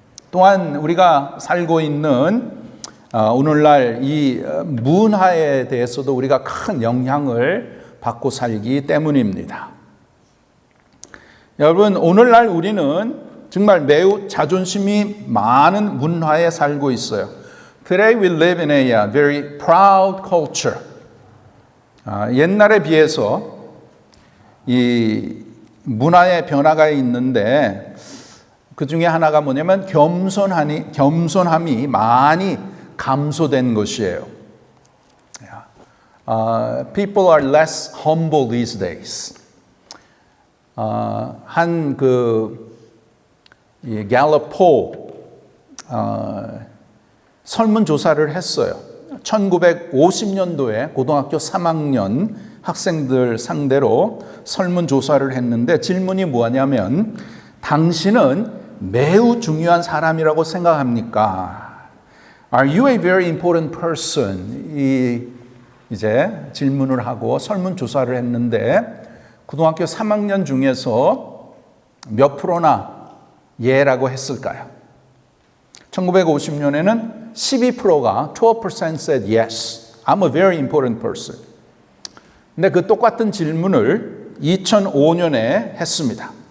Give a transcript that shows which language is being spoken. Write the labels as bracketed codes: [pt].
[ko] 또한 우리가 살고 있는 오늘날 이 문화에 대해서도 우리가 큰 영향을 받고 살기 때문입니다. 여러분, 오늘날 우리는 정말 매우 자존심이 많은 문화에 살고 있어요. [en] Today we live in a very proud culture. [ko] 옛날에 비해서 이 문화의 변화가 있는데 그 중에 하나가 뭐냐면 겸손함이 많이 감소된 것이에요. [en] People are less humble these days. [ko] 한 갤럽 폴 설문조사를 했어요. 1950년도에 고등학교 3학년 학생들 상대로 설문조사를 했는데 질문이 뭐냐면 당신은 매우 중요한 사람이라고 생각합니까? [en] Are you a very important person? [ko] 이제 질문을 하고 설문조사를 했는데 고등학교 3학년 중에서 몇 프로나 예라고 했을까요? 1950년에는 12%가 [en] 12% said yes, I'm a very important person. [ko] 근데 그 똑같은 질문을 2005년에 했습니다.